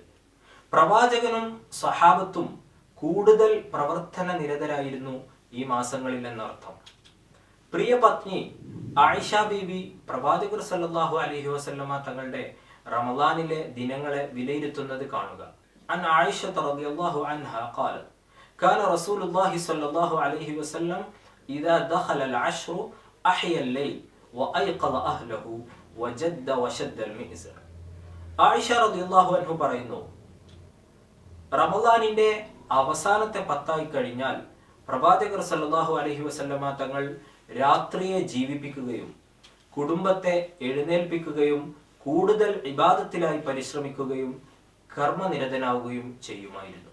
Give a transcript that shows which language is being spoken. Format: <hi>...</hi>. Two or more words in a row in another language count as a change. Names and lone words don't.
<ml>പ്രവാചകനും സഹാബത്തും കൂടുതൽ പ്രവർത്തന നിരതരായിരുന്നു ഈ മാസങ്ങളിൽ എന്നർത്ഥം. പ്രിയ പത്നി ആയിഷ ബീബി പ്രവാചകർ</ml> <ar>صلى الله عليه وسلم</ar> <ml>തങ്ങളുടെ റമദാനിലെ ദിനങ്ങളെ വിലയിരുത്തുന്നത് കാണുക.</ml> <ar>عن عائشة رضي الله عنها قالت كان رسول الله صلى الله عليه وسلم إذا دخل العشر أحيا الليل وأيقظ أهله وجد وشد المئزر.</ar> <ml>ആയിഷ</ml> <ar>رضي الله عنه</ar> <ml>പറയുന്നു, റമദാനിന്റെ അവസാനത്തെ 10 കഴിഞ്ഞാൽ പ്രവാചകർ</ml> <ar>صلى الله عليه وسلم</ar> <ml>തങ്ങൾ രാത്രിയെ ജീവിപ്പിക്കുകയും കുടുംബത്തെ എഴുന്നേൽപ്പിക്കുകയും കൂടുതൽ ഇബാദത്തിലായി പരിശ്രമിക്കുകയും കർമ്മനിരതനാവുകയും ചെയ്യുമായിരുന്നു.</ml>